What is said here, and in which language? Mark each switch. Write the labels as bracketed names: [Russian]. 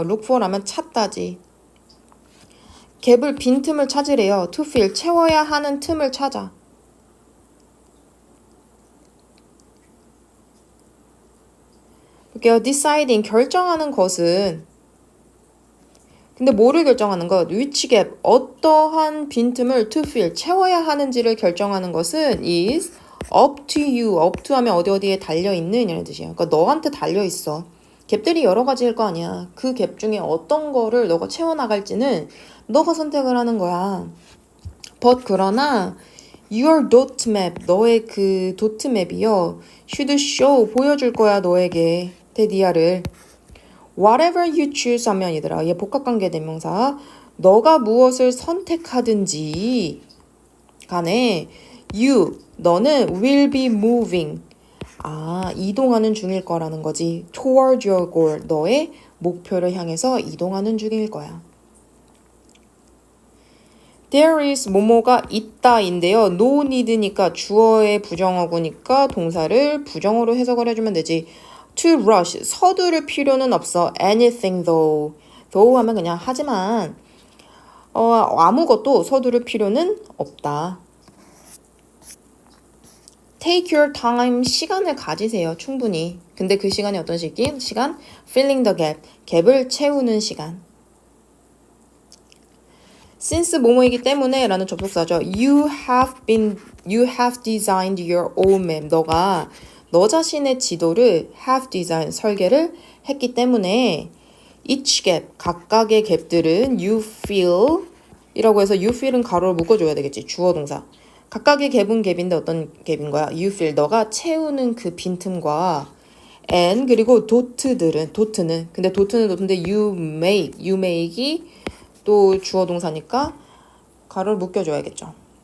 [English] look for [Korean] 하면 찾다지. 갭을 빈 틈을 찾으래요. [English] to fill [Korean] 채워야 하는 틈을 찾아. 볼게요. deciding 결정하는 것은 근데 뭐를 결정하는 것? [English] which gap [Korean] 어떠한 빈틈을 [English] to fill [Korean] 채워야 하는지를 결정하는 것은 [English] is up to you. [Korean] up to 하면 어디에 달려있는 이라는 뜻이에요. 그러니까 너한테 달려있어. 갭들이 여러 가지일 거 아니야. 그 갭 중에 어떤 거를 너가 채워나갈지는 너가 선택을 하는 거야. [English] but 그러나 your dot map [Korean] 너의 그 도트 맵이요. [English] should show [Korean] 보여줄 거야 너에게 데디아를. [English] whatever you choose [Korean] 하면 얘들아 얘 복합관계 대명사 너가 무엇을 선택하든지 간에 you 너는 [English] will be moving [Korean] 이동하는 중일 거라는 거지. [English] toward your goal [Korean] 너의 목표를 향해서 이동하는 중일 거야. There is 뭐뭐가 있다인데요. No need니까 주어의 부정어구니까 동사를 부정어로 해석을 해주면 되지. [English] To rush, [Korean] 서두를 필요는 없어. [English] Anything though. [Korean] though 하면 그냥 하지만 아무것도 서두를 필요는 없다. [English] Take your time, [Korean] 시간을 가지세요. 충분히. 근데 그 시간이 어떤 시간? [English] Filling the gap, [Korean] 갭을 채우는 시간. Since 뭐뭐이기 때문에 라는 접속사죠. [English] You have designed your own map. [Korean] 너가 너 자신의 지도를 [English] have designed, [Korean] 설계를 했기 때문에 [English] each gap, [Korean] 각각의 갭들은 [English] you feel [Korean] 이라고 해서 you feel은 가로를 묶어줘야 되겠지. 주어 동사. 각각의 갭은 갭인데 어떤 갭인 거야? [English] You feel, [Korean] 너가 채우는 그 빈틈과 and 그리고 도트는 근데 도트는 도트인데 [English] you make [Korean] 이 또 주어 동사니까 가로를 묶여줘야겠죠.